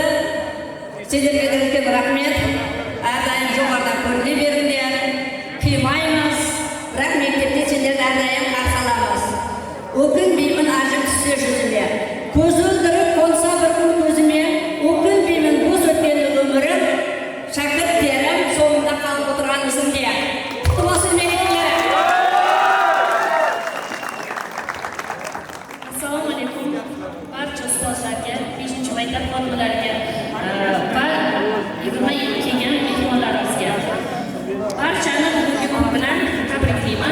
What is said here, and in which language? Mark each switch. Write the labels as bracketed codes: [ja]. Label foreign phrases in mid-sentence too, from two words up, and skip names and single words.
[kk] Сіздерге де үлкен рахмет. Әрдайым жоғарыдан көріне беріңдер, қимаймыз, бірақ мектепте сендерді әрдайым қарсы аламыз. Өкінбеймін ажым түссе жүзіме, көз өлдіріп қонса бір күн көзіме, өкінбеймін бос өткен өмірім, шәкірттерім соңында қалып отырған ізімде. Құтты болсын мерекелер. [uz] Assalomualaikum. Barcha ustozlarga, 5-maktab xodimlariga va 27 kelgan mehmonlarimizga barchani bugungi kun bilan tabriklayman.